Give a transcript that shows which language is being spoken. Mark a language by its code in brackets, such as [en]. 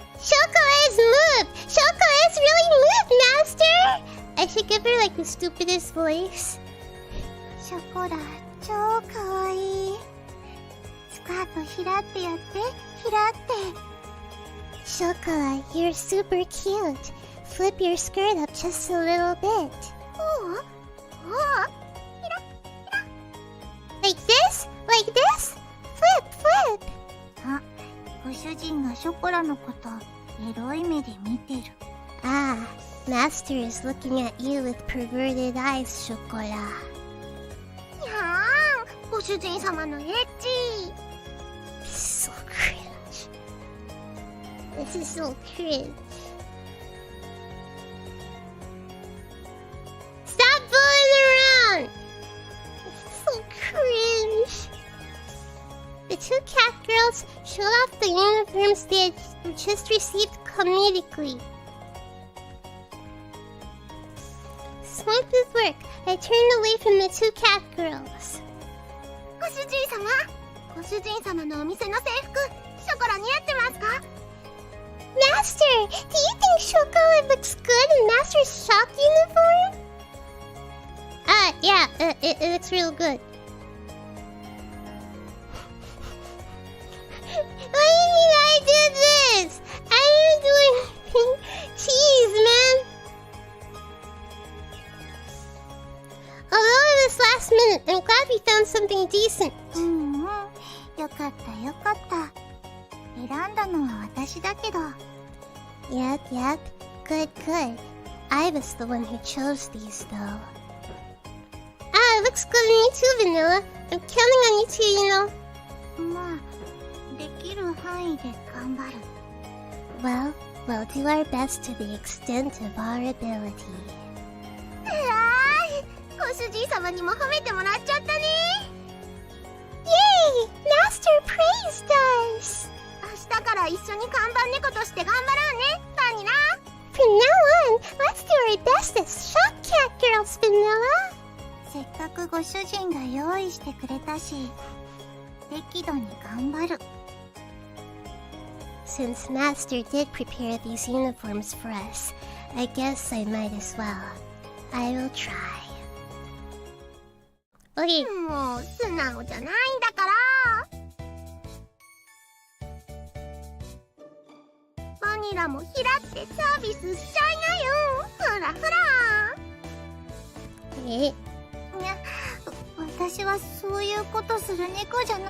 [en] Choco is moved! Choco is really moved, Master! I should give her like the stupidest voice. [ja] Chocola, 超かわいい。スカートひらってやって、ひらって。 [en] Chocola, you're super cute. Flip your skirt up just a little bit. おうおう Like this? Like this? Flip, flip. [ja] あ、ご主人がショコラのことエロい目で見てる。 [en] Ah, Master is looking at you with perverted eyes, Chocola. [ja] にゃーん、ご主人様のエッチ。 [en] This is so cringe. This is so cringe. Stop fooling around! This is so cringe. The two catgirls showed off the uniforms they had just received comedically. Swamped with work, I turned away from the two catgirls. [ja] ご主人様、ご主人様のお店の制服、ショコラ似合ってますか？ [en] Master, do you think Chocola looks good in Master's shop uniform? Yeah, it looks real good. What do you mean I did this? I didn't do anything. Jeez, man. Although it was last minute, I'm glad we found something decent. [ja] うんうん、よかったよかった。選んだのは私だけど。 [en] Yep, yep. Good, good. I was the one who chose these, though. It looks good on you too, Vanilla. I'm counting on you too, you know. [ja] まあ、できる範囲で頑張る。 [en] Well, we'll do our best to the extent of our ability. [ja] ご主人様にも褒めてもらっちゃったね。 [en] Yay! Master praised us! [ja] 明日から一緒に看板猫として頑張ろうね、バニラ。 [en] From now on, let's do our best as shop catgirls, Vanilla. [ja] せっかくご主人が用意してくれたし、適度に頑張る。 [en] Since Master did prepare these uniforms for us, I guess I might as well. I will try. Okay. [ja] もう素直じゃないんだから。バニラもひらってサービスしちゃいなよ。ほらほら。え、いや、私はそういうことする猫じゃな。